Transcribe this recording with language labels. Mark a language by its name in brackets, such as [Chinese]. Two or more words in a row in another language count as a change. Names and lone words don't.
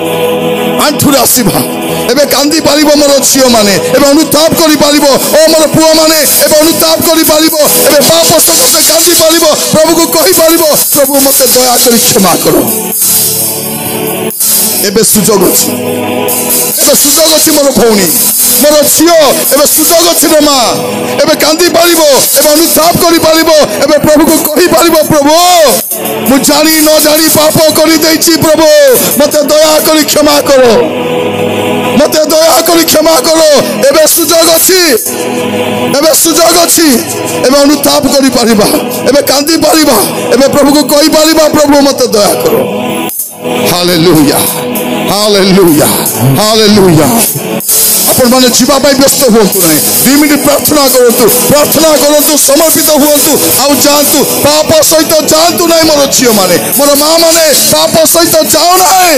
[Odia] ଏବେ କାନ୍ଦି ପାରିବୋ ମୋର ଝିଅ ମାନେ ଏବେ ଅନୁତାପ କରି ପାରିବୋ ଓ ମୋର ପୁଅ ମାନେ ଏବେ ଅନୁତାପ କରି ପାରିବୋ ଏବେ ପାପ ସମସ୍ତ କାନ୍ଦି ପାରିବୋ ପ୍ରଭୁ କୁ କହି ପାରିବୋ ପ୍ରଭୁ ମତେ ଦୟା କର କ୍ଷମା କର ଏବେ ସୁଯୋଗ ଅଛି ମୋର ଭଉଣୀ ମୋର ଝିଅ ଏବେ ସୁଯୋଗ ଅଛି ରେ ମା ଏବେ କାନ୍ଦି ପାରିବୋ ଏବେ ଅନୁତାପ କରି ପାରିବୋ ଏବେ ପ୍ରଭୁ କୁ କହି ପାରିବୋ ପ୍ରଭୁ ମୁଁ ଜାଣି ନ ଜାଣି ପାପ କରି ଦେଇଛି ପ୍ରଭୁ ମତେ ଦୟା କରି କ୍ଷମା କର ଏବେ ସୁଯୋଗ ଅଛି ଏବେ ଅନୁତାପ କରି ପାରିବା ଏବେ କାନ୍ଦି ପାରିବା ଏବେ ପ୍ରଭୁ କୁ କହି ପାରିବା ପ୍ରଭୁ ମତେ ଦୟା କର। ହାଲେଲୁୟା ହାଲେଲୁୟା ହାଲେଲୁୟା ଆପଣ ମାନେ ଜୀବା ପାଇଁ ବ୍ୟସ୍ତ ହୁଅନ୍ତୁ ନାହିଁ 2 ମିନିଟ ପ୍ରାର୍ଥନା କରନ୍ତୁ ସମର୍ପିତ ହୁଅନ୍ତୁ ଆଉ ଯାଆନ୍ତୁ ପାପ ସହିତ ଯାଆନ୍ତୁ ନାହିଁ ମୋର ଝିଅ ମାନେ ମୋର ମା ମାନେ ପାପ ସହିତ ଯାଅ ନାହିଁ।